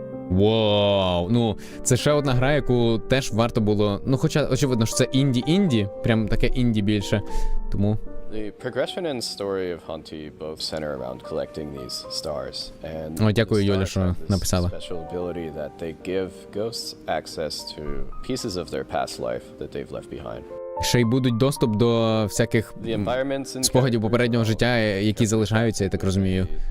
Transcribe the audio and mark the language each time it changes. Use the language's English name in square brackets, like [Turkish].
[Ukrainian] Вау, ну це ще одна гра, яку теж варто було, ну хоча очевидно, що це інді, прям таке інді більше, тому... [English] The progression and story of Hunty both center around collecting these stars. [Ukrainian] О, дякую, Юля, що написала. [English] Special ability that they give ghosts access to pieces of their past life that they've left behind. [Ukrainian] Ще й будуть доступ до всяких спогадів попереднього життя, які залишаються, я так розумію.